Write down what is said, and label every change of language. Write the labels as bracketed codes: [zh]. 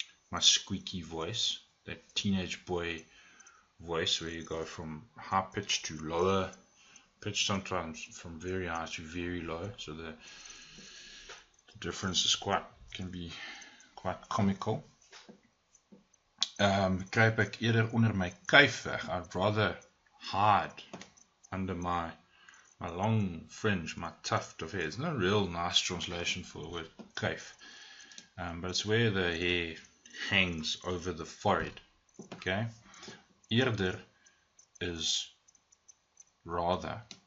[en] My squeaky voice. That teenage boy voice where you go from high pitch to lower pitch, sometimes from very high to very low. So the difference is can be quite comical. [af] Kruip ek eerder onder my kuif weg. [en] I'd rather hide under my long fringe, my tuft of hair. It's not a real nice translation for the word kuif, but it's where the hair hangs over the forehead. Okay, eerder is rather.